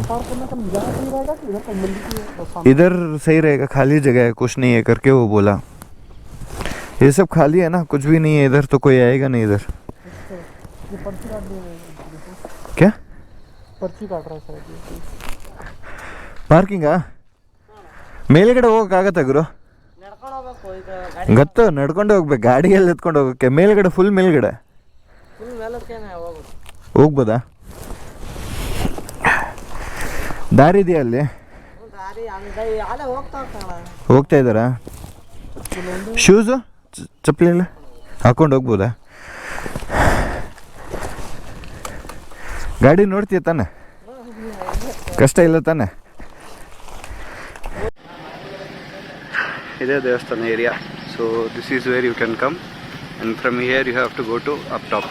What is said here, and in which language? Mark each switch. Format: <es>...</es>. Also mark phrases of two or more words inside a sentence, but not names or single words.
<hi>तो पार्क करने का यहाँ सही रहेगा कि इधर मंदिर के सामने? इधर सही रहेगा, खाली जगह है, कुछ नहीं है करके वो बोला। ये सब खाली है ना, कुछ भी नहीं है इधर, तो कोई आएगा नहीं इधर। अच्छा, ये पर्ची काट दे रहे हैं। क्या पर्ची काट रहा है शायद ये।</hi> <kn>ಪಾರ್ಕಿಂಗ ಮೇಲ್ಗಡೆ ಹೋಗೋಕ್ಕಾಗತ್ತಾ ಗುರು? ಗೊತ್ತು, ನಡ್ಕೊಂಡು ಹೋಗ್ಬೇಕು, ಗಾಡಿಯಲ್ಲಿ ಎತ್ಕೊಂಡು ಹೋಗೋಕ್ಕೆ. ಮೇಲ್ಗಡೆ ಫುಲ್ ಮೇಲ್ಗಡೆ ಹೋಗ್ಬೋದಾ? ದಾರಿ ಇದೆಯಾ ಅಲ್ಲಿ? ಹೋಗ್ತಾ ಇದ್ದಾರಾ? ಶೂಸು ಚಪ್ಪಲಿ ಎಲ್ಲ ಹಾಕೊಂಡು ಹೋಗ್ಬೋದಾ? ಗಾಡಿ ನೋಡ್ತೀಯ ತಾನೆ? ಕಷ್ಟ ಇಲ್ಲ ತಾನೆ? ಇದೇ ದೇವಸ್ಥಾನ ಏರಿಯಾ.</kn> <en>So this is where you can come and from here you have to go to up top.</en>